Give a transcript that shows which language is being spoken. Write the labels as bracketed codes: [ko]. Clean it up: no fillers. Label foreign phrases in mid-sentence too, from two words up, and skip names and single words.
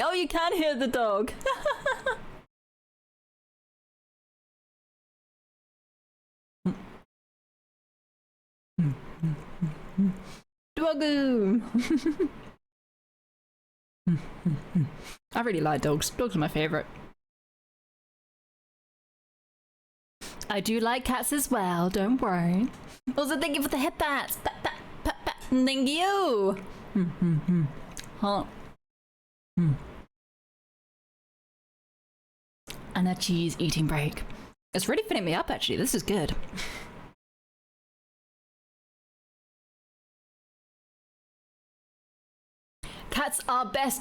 [en] Oh, you can hear the dog! Doggo! I really like dogs. Dogs are my favourite. I do like cats as well, don't worry. Also, thank you for the hip pats. Pat, pat, pat, pat. Thank you! Huh. And a cheese eating break. It's really filling me up, actually. This is good. Cats are best.